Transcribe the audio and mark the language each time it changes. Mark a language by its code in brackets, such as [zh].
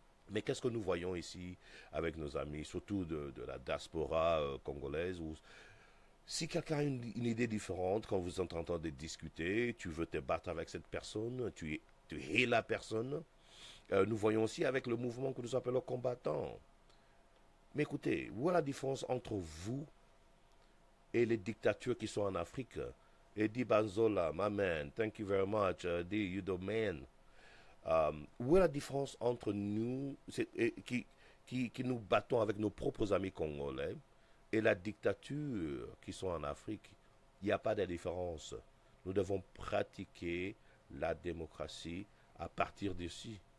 [fr] Mais qu'est-ce que nous voyons ici avec nos amis, surtout de la diaspora congolaise, où si quelqu'un a une idée différente, quand vous êtes en train de discuter, tu veux te battre avec cette personne, tu hais la personne. Nous voyons aussi avec le mouvement que nous appelons combattants. Mais écoutez, où est la différence entre vous et les dictatures qui sont en Afrique? [en] Eddie Banzola, my man, thank you very much. Eddie, you the man. [fr] Où est la différence entre nous, qui nous battons avec nos propres amis congolais, et la dictature qui sont en Afrique? Il n'y a pas de différence. Nous devons pratiquer la démocratie à partir d'ici.